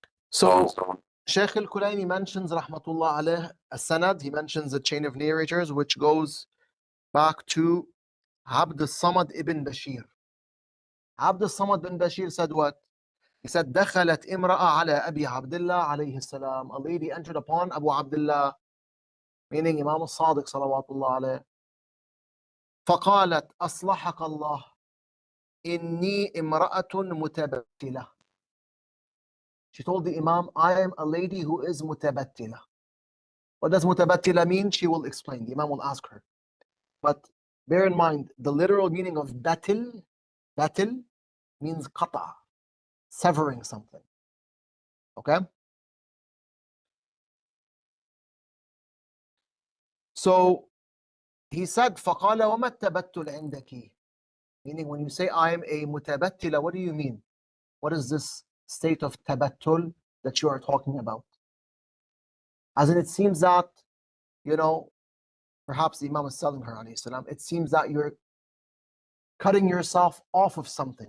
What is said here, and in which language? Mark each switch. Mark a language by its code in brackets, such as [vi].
[en] So Shaykh al-Kulaini mentions, rahmatullah alayh, a sanad. He mentions a chain of narrators which goes back to Abd al-Samad ibn Bashir. Abd al-Samad ibn Bashir said what? He said, [ar] دخلت امرأة على أبي عبد الله عليه السلام. [en] A lady entered upon Abu Abdullah, meaning Imam al-Sadiq salawatullah alayh. [ar] فقالت أصلحك الله إني امرأة متبتلة. [en] She told the Imam, I am a lady who is mutabattila. What does mutabattila mean? She will explain. The Imam will ask her. But bear in mind, the literal meaning of batil means qata, severing something. Okay? So he said, [ar] فَقَالَ وَمَا التَّبَتُّلْ عِنْدَكِ? [en] Meaning, when you say, I am a mutabattila, what do you mean? What is this state of tabattul that you are talking about? As in, it seems that, perhaps the Imam is telling her, alayhi salam, it seems that you're cutting yourself off of something.